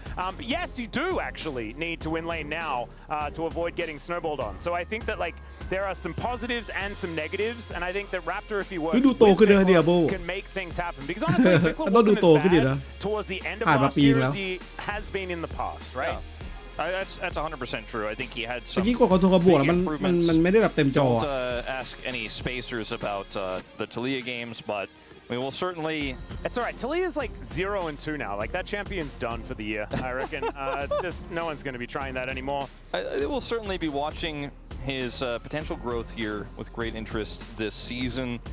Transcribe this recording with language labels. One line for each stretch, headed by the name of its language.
English: But yes, you do actually need to win lane now to avoid getting snowballed on. So I think that like there are some positives and some negatives, and I think that Raptor, if he works with Vikla, can make things happen. Because honestly, Vikla wasn't as bad towards the end of last year as he has been in the past, right? Yeah. That's 100% true. I think he had some
Thai: ยิ่งกว่าคอนโทรลกระบวกแล้วมันไม่ได้แบบเต็มจอ
English: Don't ask any spacers about the Talia games, but we will certainly. It's all right. Talia's like 0-2 now. Like that champion's done for the year, I reckon. It's just no one's going to be trying that anymore. I will certainly be watching his potential growth here with great interest this season.